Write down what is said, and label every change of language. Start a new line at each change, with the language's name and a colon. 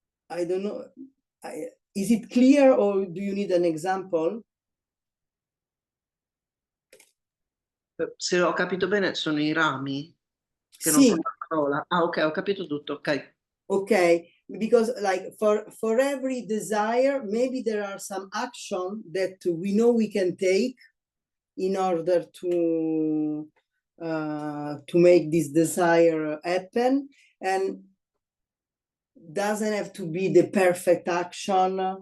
English: I don't know, is it clear, or do you need an example?
Italian: Se ho capito bene, sono i rami che non Sì. sono una parola. Ah, ok, ho capito tutto, ok.
English: Okay, because like for every desire, maybe there are some action that we know we can take in order to make this desire happen, and doesn't have to be the perfect action.